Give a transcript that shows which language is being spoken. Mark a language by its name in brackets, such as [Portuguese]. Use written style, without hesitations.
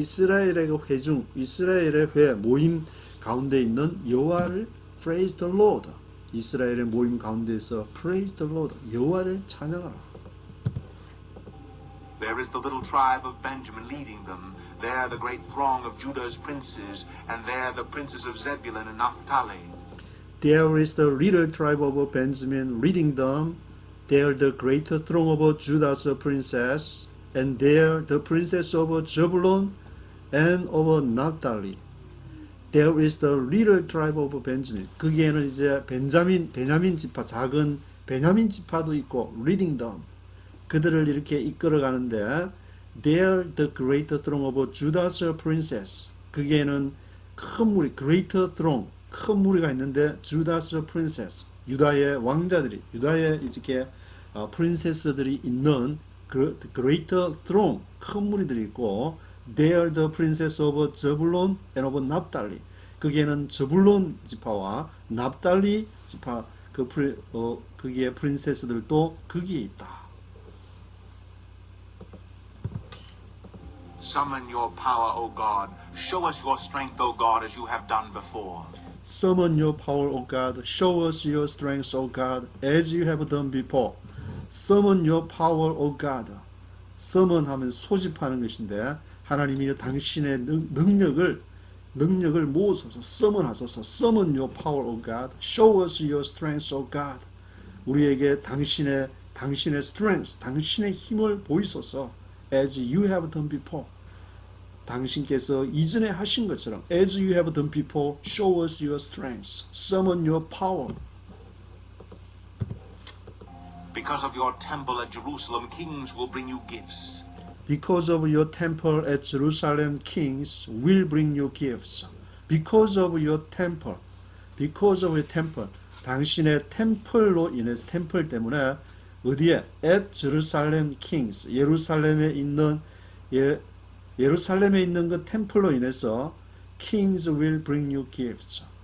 [Korean] 이스라엘의 그 회중, 이스라엘의 회 모임 가운데 있는 여호와를 [English] praise the Lord. [Korean] 이스라엘의 모임 가운데서 [English] praise the Lord. [Korean] 여호와를 찬양하라. [English] There is the little tribe of Benjamin leading them. There the great throng of Judah's princes, and there the princes of Zebulun and Naphtali. There is the little tribe of Benjamin leading them. There the great throng of Judah's princess, and there the princess of Zebulun and of Naphtali. There is the little tribe of Benjamin. [Korean] 거기에는 이제 베냐민 지파, 작은 베냐민 지파도 있고 [English] leading them. [Korean] 그들을 이렇게 이끌어 가는데 [English] there the great throng of Judah's princess. [Korean] 거기에는 큰 무리, [English] great throng, [Korean] 큰 무리가 있는데 [English] Judah's princess. [Korean] 유다의 왕자들이, 유다의 이렇게 프린세스들이 있는 그 [English] great throng, [Korean] 큰 무리들이 있고 [English] there the princess of Zebulun and of Naphtali. [Korean] 거기에는 저불론 지파와 납달리 지파 거기에 프린세스들도 거기에 있다. [English] Summon your power, O God. Show us your strength, O God, as you have done before. Summon your power, O God. Show us your strength, O God, as you have done before. Summon your power, O God. [Korean] Summon 하면 소집하는 것인데 하나님이 당신의 능력을 모으소서, summon하소서. [English] Summon your power, O God. Show us your strength, O God. [Korean] 우리에게 당신의 strength, 당신의 힘을 보이소서. [English] As you have done before. [Korean] 당신께서 이전에 하신 것처럼 [English] as you have done before, show us your strength. Summon your power. Because of your temple at Jerusalem, kings will bring you gifts. Because of your temple at Jerusalem, kings will bring you gifts. Because of your temple. Because of your temple. [Korean] 당신의 템플로 인해서 템플 때문에 어디에? [English] At Jerusalem kings. [Korean] 예루살렘에 있는 그 템플로 인해서 [English] kings will bring you gifts.